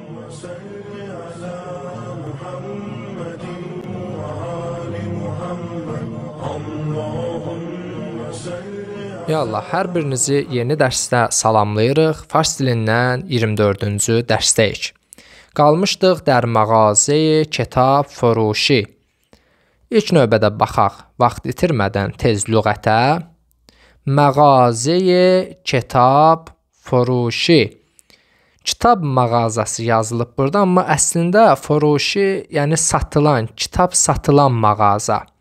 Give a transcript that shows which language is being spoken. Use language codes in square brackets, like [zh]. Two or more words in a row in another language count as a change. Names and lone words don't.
[ar] صل على محمد وآل محمد اللهم صل. [az] Ya Allah, hər birinizi yeni dərsdə salamlayırıq. Fars dilindən 24-cü dərsdəyik. [fa] Qalmışdıq در مغازه کتاب فروشی. [az] İlk növbədə baxaq, vaxt itirmədən tez lüğətə. [fa] مغازه کتاب فروشی. [az] Kitab mağazası yazılıb burada, amma əslində furuşi, yəni satılan, kitab satılan mağaza.